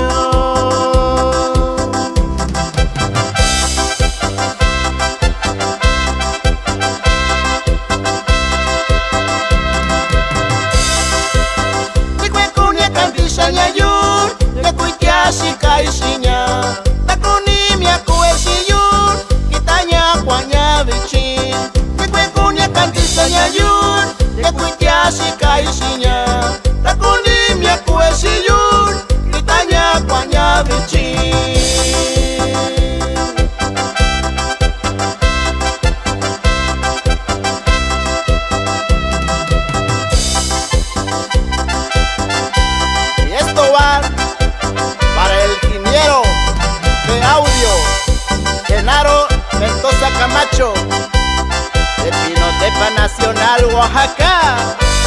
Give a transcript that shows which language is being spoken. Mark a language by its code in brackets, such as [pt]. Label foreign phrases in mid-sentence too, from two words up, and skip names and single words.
[mix] Ni cuecunia cantisha ñayur, ni cuiquiashi caixinha. Tacuni mi acueshiyur, quitaña cuaña bichin. Ni cuecunia cantisha ñayur, Yakuitiashi kaishinya, takuni miakueshiyur, kitanya kwanya bichi. [es] Y esto va para el ingeniero de audio, Genaro Mendoza Camacho, de Pinotepa Nacional, Oaxaca.